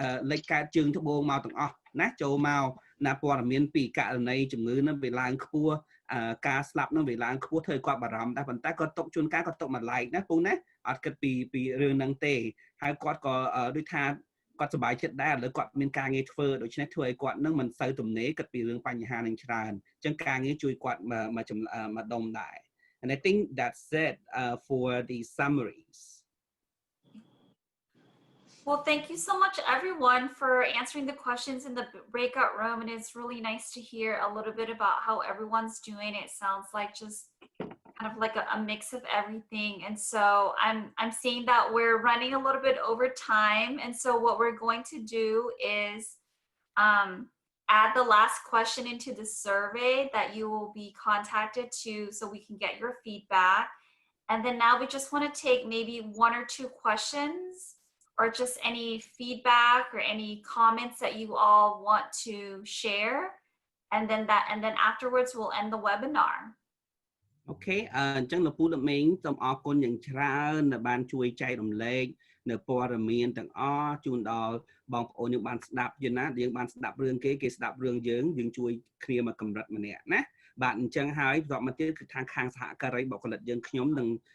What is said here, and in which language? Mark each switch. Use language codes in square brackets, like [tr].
[km] លេចកើតជើងត្បូងមកទាំងអស់ណាចូលមកណាព័ត៌មានពីករណីជំងឺនឹងវាឡើងខ្ពស់ការស្លាប់នឹងវាឡើងខ្ពស់ធ្វើឲ្យគាត់បារម្ភដែរប៉ុន្តែគាត់ຕົកជួនកាលគាត់ຕົកមួយឡែកណាពូណាអត់គិតពីរឿងហ្នឹងទេហើយគាត់ក៏ដូចថាគាត់សប្បាយចិត្តដែរឥឡូវគាត់មានការងារធ្វើដូច្នេះធ្វើឲ្យគាត់នឹងមិនសូវទំនេរគិតពីរឿងបញ្ហានឹងច្រើនអញ្ចឹងការងារជួយគាត់មកដុំដែរ [en] and I think that's it for the summaries. Well, thank you so much, everyone, for answering the questions in the breakout room. And it's really nice to hear a little bit about how everyone's doing. It sounds like just kind of like a mix of everything. And so I'm seeing that we're running a little bit over time. And so what we're going to do is add the last question into the survey that you will be contacted to so we can get your feedback. And then now we just want to take maybe 1 or 2 questions or just any feedback or any comments that you all want to share. And then afterwards we'll end the webinar. [km] Okay អញ្ចឹងលោកពូលោកមេងសូមអរគុណយ៉ាងច្រើនដែលបានជួយចែករំលែកនៅព័ត៌មានទាំងអស់ជូនដល់បងប្អូនយើងបានស្ដាប់យល់ណាយើងបានស្ដាប់រឿងគេស្ដាប់រឿងយើងជួយគ្នាមកកម្រិតម្នាក់ណាបាទអញ្ចឹងហើយបន្តមកទៀតគឺខាងសហការីបុគ្គលិកយើងខ្ញុំនឹង